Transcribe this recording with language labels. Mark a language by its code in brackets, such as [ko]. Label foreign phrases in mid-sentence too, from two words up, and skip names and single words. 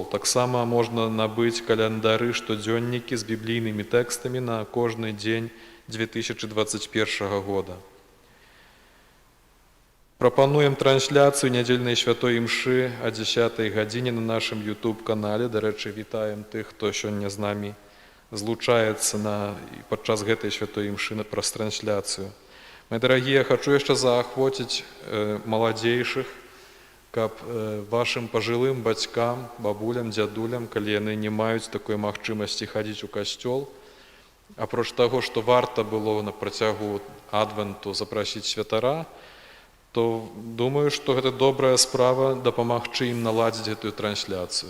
[be] Таксама можна набыць календары, штодзённікі з біблійнымі тэкстамі на кожны дзень 2021 года. Прапануем трансляцыю нядзельнай святой імшы о 10 гадзіне на нашым YouTube-канале. Дарэчы, вітаем тых, хто сёння з намі злучаецца падчас гэтай святой імшы праз трансляцыю. [ru] Мои дорогие, [be] хочу яшчэ заахвоціць маладзейшых, каб вашым пажылым бацькам, бабулям, дзядулям, калі яны не маюць такой магчымасці хадзіць у касцёл, апроч таго, што варта было на працягу адвенту запрасіць святара, то думаю, што гэта добрая справа дапамагчы ім наладзіць гэтую трансляцыю.